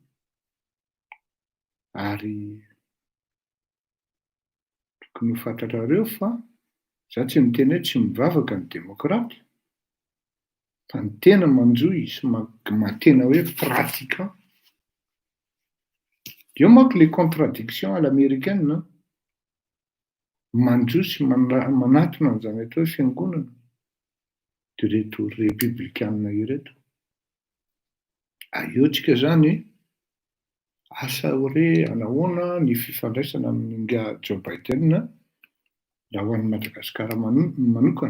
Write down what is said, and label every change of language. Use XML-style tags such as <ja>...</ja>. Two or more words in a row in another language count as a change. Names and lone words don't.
<mg>Ary tokony ho fantatrareo fa za tsy miteny hoe tsy mivavaka ny demokrata, fa ny tena manjoy sy matena hoe pratiquant. Eo manko</mg> <fr>les contradictions à l'américaine,</fr> <mg>manjoy sy manatona an'izany atao hoe fiangonana direto républicaine ireto. Aeotsika zany asa hoe anahoana ny fifandraisana amin'inga Joe Biden raha ho an'ny Madagasikara manokana.</mg>